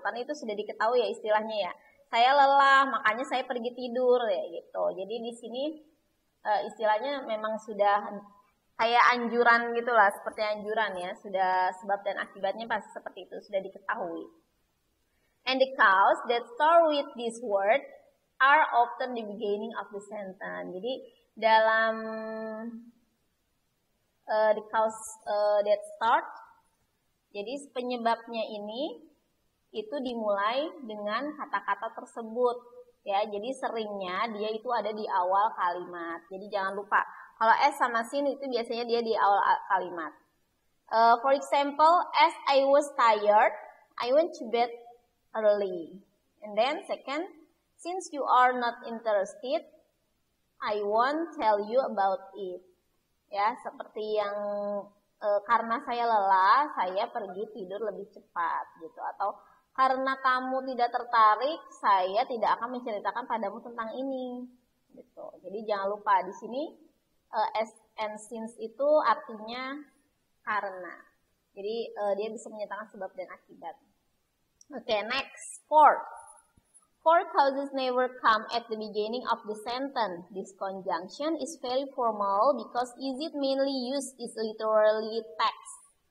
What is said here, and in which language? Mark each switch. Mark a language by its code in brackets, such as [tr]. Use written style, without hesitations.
[id] Kan itu sudah diketahui ya istilahnya ya. Saya lelah, makanya saya pergi tidur ya gitu. Jadi di sini istilahnya memang sudah kayak anjuran gitulah, seperti anjuran ya. Sudah sebab dan akibatnya pasti seperti itu, sudah diketahui. [en] And the cause that start with this word are often the beginning of the sentence. [id] Jadi dalam [en] the cause that start, [id] jadi penyebabnya ini itu dimulai dengan kata-kata tersebut ya. Jadi seringnya dia itu ada di awal kalimat. Jadi jangan lupa kalau as sama sin itu biasanya dia di awal kalimat. [en] For example, as I was tired, I went to bed early. And then second, since you are not interested, I won't tell you about it. [id] Ya, seperti yang karena saya lelah, saya pergi tidur lebih cepat gitu. Atau karena kamu tidak tertarik, saya tidak akan menceritakan padamu tentang ini gitu. Jadi jangan lupa di sini as and since itu artinya karena. Jadi dia bisa menyatakan sebab dan akibat. [en] Oke, next, for. For causes never come at the beginning of the sentence. This conjunction is very formal because is it mainly used is literally text.